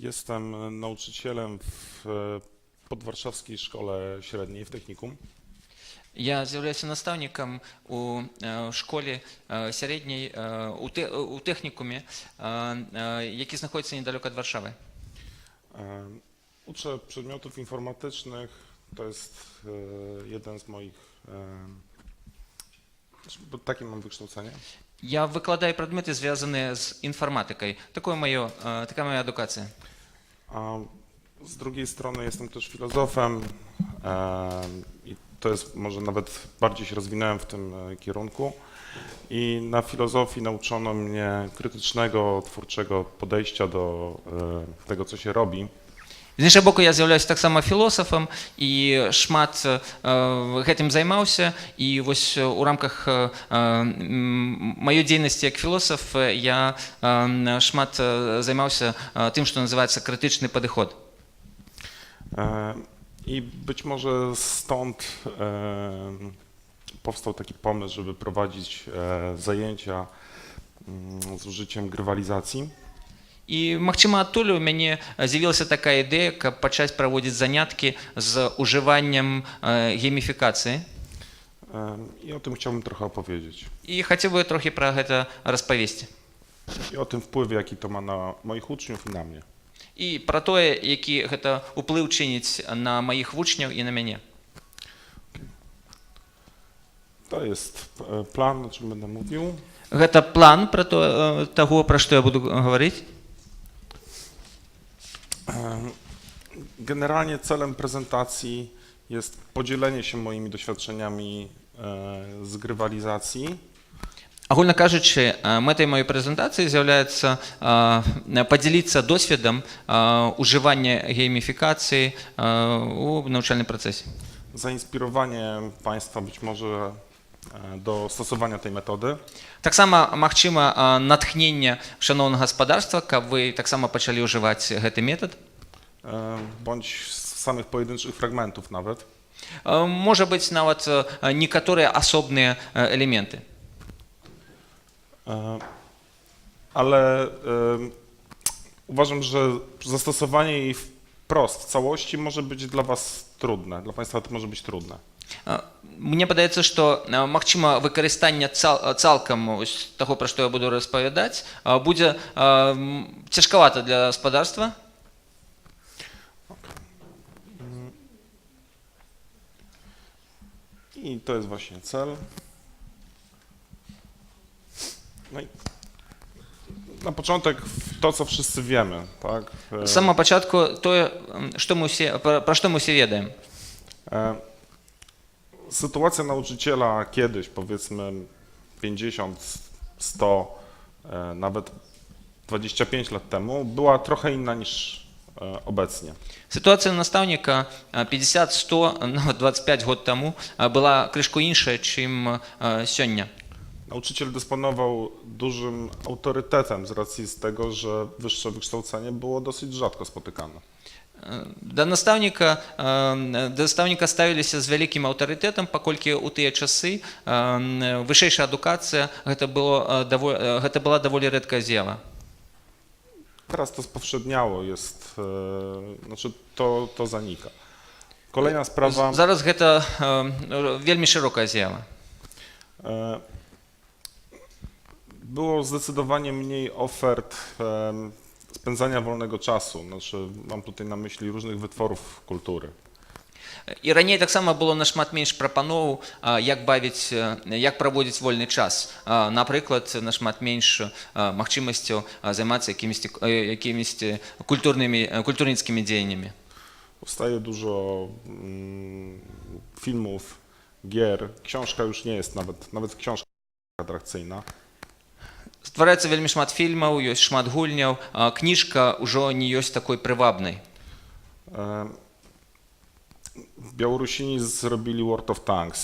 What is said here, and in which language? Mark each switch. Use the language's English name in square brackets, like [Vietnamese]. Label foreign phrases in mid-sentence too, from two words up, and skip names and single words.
[Polish] Jestem nauczycielem w podwarszawskiej szkole średniej w technikum. [Ukrainian] Я з'являюся наставником у школі середній, у технікумі, який знаходиться недалеко від Warszawy. [Polish] Uczę przedmiotów informatycznych. To jest jeden z moich... Takie mam wykształcenie. [Ukrainian] Я викладаю предмети, зв'язані з інформатикою. Така моя едукація. [Polish] A z drugiej strony jestem też filozofem i to jest, może nawet bardziej się rozwinąłem w tym kierunku. I na filozofii nauczono mnie krytycznego, twórczego podejścia do tego, co się robi. [Ukrainian] З іншого боку, я з'являюся так само філософом [Belarusian] і шмат гэтым займаўся. І ось у рамках маёй дзейнасці як філосаф я шмат займаўся тым, што называецца крытычны падыход. [Polish] I być może stąd powstał taki pomysł, żeby prowadzić zajęcia z użyciem grywalizacji. [Belarusian] І, магчыма, адтуль у мяне з'явілася такая ідэя, каб пачаць праводзіць заняткі з ужываннем гейміфікацыі. [Polish] I o tym chciałbym trochę opowiedzieć. [Belarusian] І хацеў бы трохі пра гэта распавесці. [Polish] I o tym wpływie, jaki to ma na moich uczniów i na mnie. [Belarusian] І пра тое, які гэта ўплыў чыніць на маіх вучняў і на мяне. [Polish] To jest plan, o czym będę mówił. [Belarusian] Гэта план пра таго, пра што я буду гаварыць. [Polish] Generalnie celem prezentacji jest podzielenie się moimi doświadczeniami z grywalizacji. [Belarusian] Агульна кажучы, мэтай маёй прэзентацыі з'яўляецца падзяліцца досведам ужывання гейміфікацыі у навучальным працэсе. [Polish] Zainspirowanie Państwa być może do stosowania tej metody. [Belarusian] Таксама магчыма натхненне шаноўнага гаспадарства, каб вы таксама пачалі ўжываць гэты метад. [Polish] Bądź z samych pojedynczych fragmentów nawet. [Belarusian] Можа быць нават некаторыя асобныя элементы. [Polish] Ale uważam, że zastosowanie jej wprost, w całości może być dla Was trudne, dla Państwa to może być trudne. [Belarusian] Мне падаецца, што магчыма выкарыстанне цалкам таго, пра што я буду распавядаць, будзе цяжкавата для гаспадарства. [Polish] I to jest właśnie cel. No i na początek to, co wszyscy wiemy, tak? [Belarusian] З самого пачатку тое, пра што мы ўсе ведаем. [Polish] Sytuacja nauczyciela kiedyś, powiedzmy 50, 100, nawet 25 lat temu, była trochę inna niż obecnie. [Belarusian] Сітуацыя настаўніка 50, 100, нават 25 год таму была крышку іншая, чым сёння. [Polish] Nauczyciel dysponował dużym autorytetem z racji z tego, że wyższe wykształcenie było dosyć rzadko spotykane. [Belarusian] Да настаўніка ставіліся з вялікім аўтарытэтам, паколькі ў тыя часы вышэйшая адукацыя гэта была даволі рэдкая з'ява. [Polish] Teraz to spowszedniało, jest, znaczy to zanika. Kolejna sprawa. [Belarusian] Зараз гэта вельмі шырокая з'ява. [Polish] Było zdecydowanie mniej ofert spędzania wolnego czasu. Znaczy, mam tutaj na myśli różnych wytworów kultury. [Belarusian] І раней таксама было нашмат менш прапановаў, як праводзіць вольны час. Напрыклад, нашмат менш магчымасцяў займацца якімісьці культурніцкімі дзеяннямі. [Polish] Powstaje dużo filmów, gier. Książka już nie jest nawet książka atrakcyjna. [Belarusian] Ствараецца вельмі шмат фільмаў, ёсць шмат гульняў, кніжка ўжо не ёсць такой прывабнай. [Polish] W Białorusini zrobili World of Tanks.